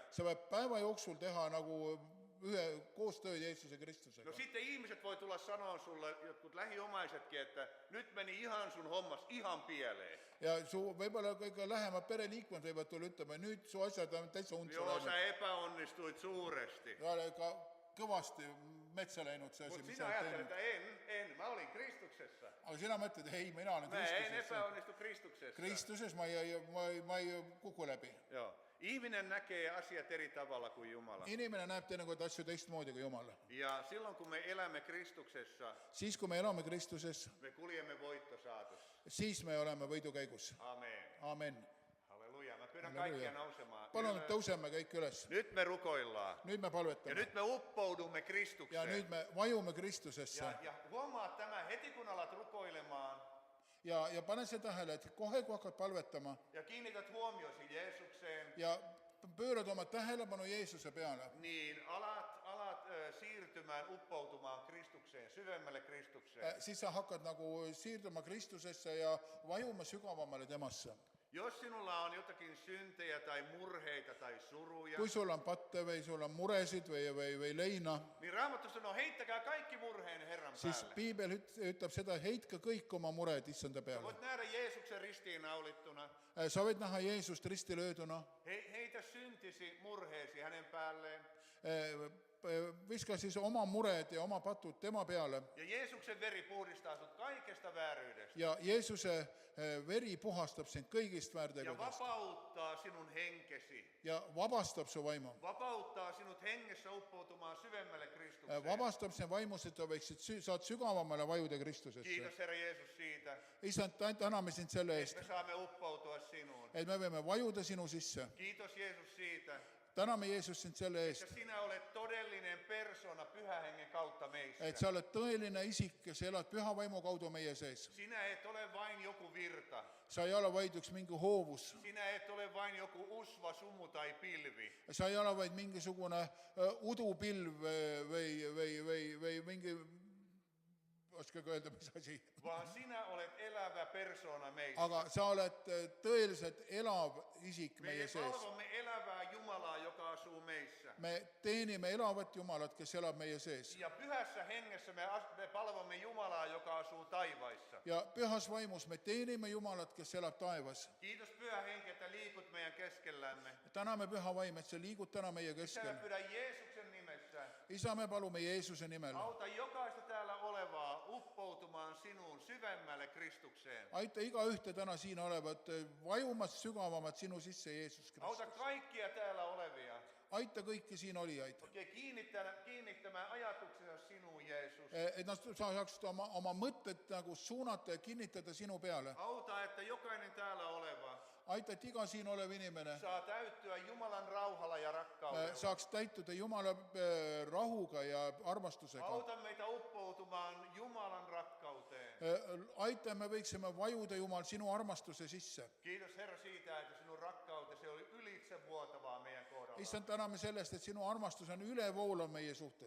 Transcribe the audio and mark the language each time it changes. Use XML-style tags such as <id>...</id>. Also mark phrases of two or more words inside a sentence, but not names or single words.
<et>Sa pead päeva jooksul teha nagu ühe koostööd Jeesuse Kristusega.</et> <fi>No sitten ihmiset voi tulla sanoa sulle, jotkut lähiomaisetkin, että nyt meni ihan sun hommas ihan pieleen.</fi> <et>Ja su võib-olla kõige lähemad pereliikmed võivad tulla ütlema, nüüd su asjad on täitsa untsa</et> <fi>Joo,</fi> <et>läinud.</et> <fi>sä epäonnistuit suuresti.</fi> <et>Ja oli ka kõvasti metsa läinud see asi,</et> <fi>Mutta</fi> <et>mis</et> <fi>sinä</fi> <et>sa oled</et> <fi>ajattelet,</fi> <et>teinud.</et> <fi>että en, mä olin Kristuksessa.</fi> <et>Aga sina mõtled, et ei, mina olen</et> <fi>Mä en</fi> <et>Kristuses.</et> <fi>epäonnistu Kristuksessa.</fi> <et>Kristuses ma ei kuku läbi.</et> <fi>Joo. Ihminen näkee asiat eri tavalla kuin Jumala.</fi> <et>Inimene näeb teinekord asju teistmoodi kui Jumal.</et> <fi>Ja silloin kun me elämme Kristuksessa,</fi> <et>Siis, kui me elame Kristuses,</et> <fi>me kuljemme voittosaatossa.</fi> <et>siis me oleme võidukäigus.</et> <fi>Amen.</fi> <et>Amen.</et> <fi>Halleluja. Mä pyydän</fi> <et>Halleluja.</et> <fi>kaikkia nousemaan.</fi> <et>Palun,</et> <fi>ylös.</fi> <et>tõuseme kõik üles.</et> <fi>Nyt me rukoillaan.</fi> <et>Nüüd me</et> <fi>Ja</fi> <et>palvetame.</et> <fi>nyt me uppoudumme</fi> <et>Ja</et> <fi>Kristukseen.</fi> <et>nüüd me vajume Kristusesse.</et> <fi>Ja huomaa tämä heti kun alat rukoilemaan</fi> <et>Ja pane see tähele, et kohe, kui hakkad palvetama</et> <fi>ja kiinnität huomiosi Jeesukseen,</fi> <et>ja pöörad oma tähelepanu Jeesuse peale,</et> <fi>niin alat siirtymään, uppoutumaan Kristukseen, syvemmälle Kristukseen.</fi> <et>siis sa hakkad nagu siirduma Kristusesse ja vajuma sügavamale temasse.</et> <fi>Jos sinulla on jotakin syntejä tai murheita tai suruja,</fi> <et>Kui sul on patte või sul on muresid või leina,</et> <fi>niin Raamattu sanoo, heittäkää kaikki murheen Herran</fi> <et>siis</et> <fi>päälle.</fi> <et>piibel ütleb seda, heitke kõik oma mured issanda</et> <fi>Sä</fi> <et>peale.</et> <fi>voit nähdä Jeesuksen ristiinnaulittuna.</fi> <et>Sa võid näha Jeesust ristilööduna,</et> <fi>Heitä syntisi, murheesi hänen päälleen.</fi> <et>viska siis oma mured ja oma patud tema peale</et> <fi>Ja Jeesuksen veri puhdistaa sut kaikesta vääryydestä.</fi> <et>ja Jeesuse veri puhastab sind kõigist</et> <fi>Ja</fi> <et>väärtegudest</et> <fi>vapauttaa sinun henkesi.</fi> <et>ja vabastab su vaimu.</et> <fi>Vapauttaa sinut hengessä uppoutumaan syvemmälle Kristukseen.</fi> <et>Vabastab sen vaimus, et sa võiksid, saad sügavamale vajuda Kristusesse.</et> <fi>Kiitos Herra Jeesus siitä,</fi> <et>Isand, täname sind selle eest,</et> <fi>että me saamme uppoutua sinuun.</fi> <et>et me võime vajuda sinu sisse.</et> <fi>Kiitos Jeesus siitä,</fi> <et>Täname Jeesus sind selle eest,</et> <fi>että sinä olet todellinen persona Pyhän Hengen kautta meissä.</fi> <et>et sa oled tõeline isik, kes elad püha vaimu kaudu meie sees.</et> <fi>Sinä et ole vain joku virta.</fi> <et>Sa ei ole vaid üks mingi hoovus.</et> <fi>Sinä et ole vain joku usva, sumu tai pilvi.</fi> <et>Sa ei ole vaid mingisugune udupilv või mingi, oskage öelda, mis asi.</et> <fi>Vaan sinä olet elävä persona meissä.</fi> <et>Aga sa oled tõeliselt elav isik</et> <fi>Me</fi> <et>meie sees.</et> <fi>palvomme elävää Jumalaa, joka asuu meissä.</fi> <et>Me teenime elavat Jumalat, kes elab meie sees.</et> <fi>Ja pyhässä hengessä me palvomme Jumalaa, joka asuu taivaissa.</fi> <et>Ja pühas vaimus me teenime Jumalat, kes elab taevas.</et> <fi>Kiitos Pyhä Henki, että liikut meidän keskellämme.</fi> <et>Täname püha vaim, et sa liigud täna meie</et> <fi>Isä,</fi> <et>keskel.</et> <fi>me pyydän Jeesuksen nimessä.</fi> <et>Isa, me palume Jeesuse nimel.</et> <fi>Auta jokaista täällä olevaa uppoutumaan sinuun syvemmälle Kristukseen.</fi> <et>Aita igaühte täna siin olevat vajumat sügavamat sinu sisse, Jeesus</et> <fi>Auta</fi> <et>Kristus.</et> <fi>kaikkia täällä olevia.</fi> <et>Aita kõiki siin olijaid,</et> <fi>Oikein kiinnittämään ajatuksensa sinuun, Jeesus.</fi> <et>et nad saaksid oma mõtted nagu suunata ja kinnitada sinu peale.</et> <fi>Auta, että jokainen täällä oleva</fi> <et>Aita, et iga siin olev inimene</et> <fi>saa täyttyä Jumalan rauhalla ja rakkaudella.</fi> <et>saaks täituda Jumala rahuga ja armastusega.</et> <fi>Auta meitä uppoutumaan Jumalan rakkauteen.</fi> <et>Aita, me võiksime vajuda, Jumal, sinu armastuse sisse.</et> <fi>Kiitos Herra siitä, että sinun rakkautesi oli ylitsevuotavaa meidän kohdalla.</fi> <et>Issand, täname sellest, et sinu armastus on ülevoolav meie suhtes.</et>